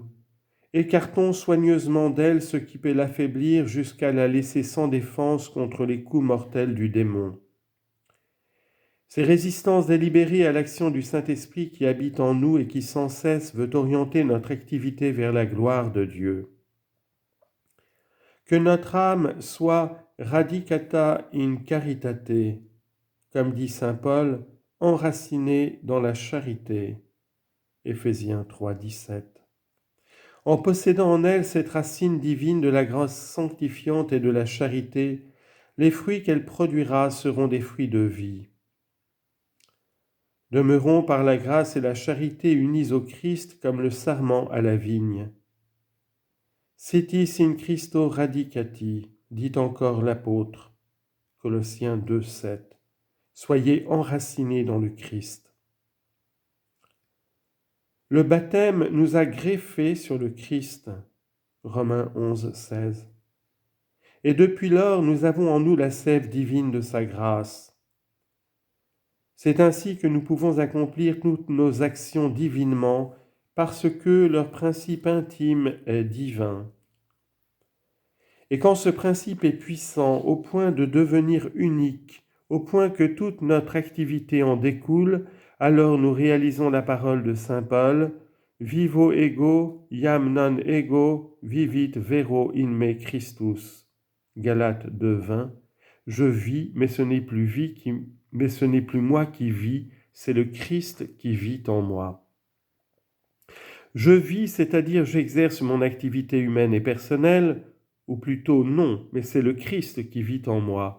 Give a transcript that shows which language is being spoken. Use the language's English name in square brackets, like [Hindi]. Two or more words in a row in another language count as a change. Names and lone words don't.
[French] Écartons soigneusement d'elle ce qui peut l'affaiblir jusqu'à la laisser sans défense contre les coups mortels du démon. Ces résistances délibérées à l'action du Saint-Esprit qui habite en nous et qui sans cesse veut orienter notre activité vers la gloire de Dieu. Que notre âme soit [Latin] radicata in caritate, [French] comme dit saint Paul, enracinée dans la charité. Éphésiens 3, 17. En possédant en elle cette racine divine de la grâce sanctifiante et de la charité, les fruits qu'elle produira seront des fruits de vie. Demeurons par la grâce et la charité unis au Christ comme le sarment à la vigne. [Latin] Sitis in Christo radicati, [French] dit encore l'apôtre, Colossiens 2, 7. Soyez enracinés dans le Christ. Le baptême nous a greffés sur le Christ. Romains 11, 16. Et depuis lors, nous avons en nous la sève divine de sa grâce. C'est ainsi que nous pouvons accomplir toutes nos actions divinement, parce que leur principe intime est divin. Et quand ce principe est puissant au point de devenir unique, au point que toute notre activité en découle, alors nous réalisons la parole de saint Paul, « [Latin] Vivo ego, iam non ego, vivit vero in me Christus [French] » Galates 2:20. Je vis, mais ce n'est plus moi qui vis, c'est le Christ qui vit en moi. Je vis, c'est-à-dire j'exerce mon activité humaine et personnelle, ou plutôt non, mais c'est le Christ qui vit en moi.